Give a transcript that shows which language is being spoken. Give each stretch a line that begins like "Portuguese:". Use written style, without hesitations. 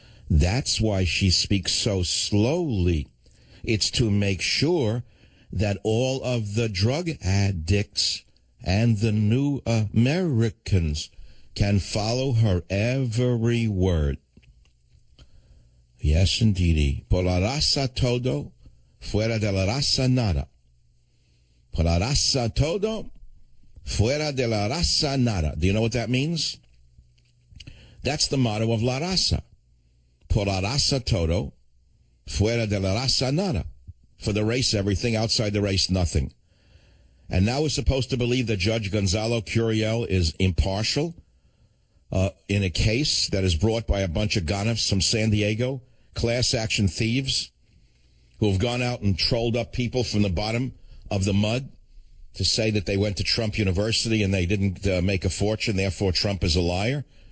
English: That's why she speaks so slowly. It's to make sure that all of the drug addicts and the new Americans can follow her every word. Yes, indeedy.
Spanish: Por la raza todo, fuera de la raza nada. Por la raza todo, fuera de la raza nada.
English: Do you know what that means? That's the motto of La Raza. Por la raza todo, fuera de la raza nada. For the race, everything. Outside the race, nothing. And now we're supposed to believe that Judge Gonzalo Curiel is impartial in a case that is brought by a bunch of gonifs from San Diego, class action thieves who have gone out and trolled up people from the bottom of the mud to say that they went to Trump University and they didn't make a fortune, therefore Trump is a liar.